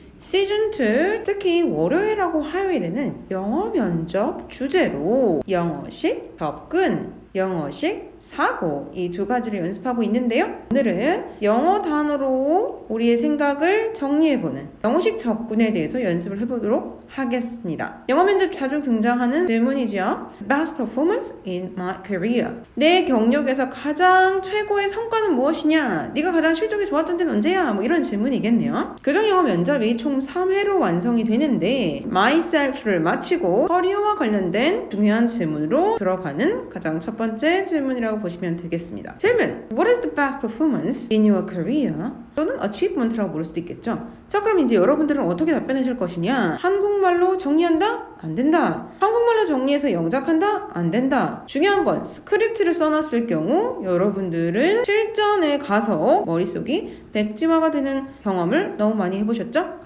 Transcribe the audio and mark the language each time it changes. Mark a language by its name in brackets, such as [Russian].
[Korean] 시즌2 특히 월요일하고 화요일에는 영어 면접 주제로 영어식 접근, 영어식 사고 이 두 가지를 연습하고 있는데요. 오늘은 영어 단어로 우리의 생각을 정리해보는 영어식 접근에 대해서 연습을 해보도록 하겠습니다. 영어 면접 자주 등장하는 질문이죠. [English] Best performance in my career. [Korean] 내 경력에서 가장 최고의 성과는 무엇이냐? 네가 가장 실적이 좋았던 때는 언제야? 뭐 이런 질문이겠네요. 교정영어 면접이 총 3회로 완성이 되는데 myself를 마치고 커리어와 관련된 중요한 질문으로 들어가는 가장 첫 번째 질문이라고 보시면 되겠습니다. 질문. [English] What is the best performance in your career? [Korean] 또는 achievement라고 부를 수도 있겠죠. 자, 그럼 이제 여러분들은 어떻게 답변하실 것이냐? 한국말로 정리한다? 안 된다. 한국말로 정리해서 영작한다? 안 된다. 중요한 건 스크립트를 써놨을 경우 여러분들은 실전에 가서 머릿속이 백지화가 되는 경험을 너무 많이 해보셨죠?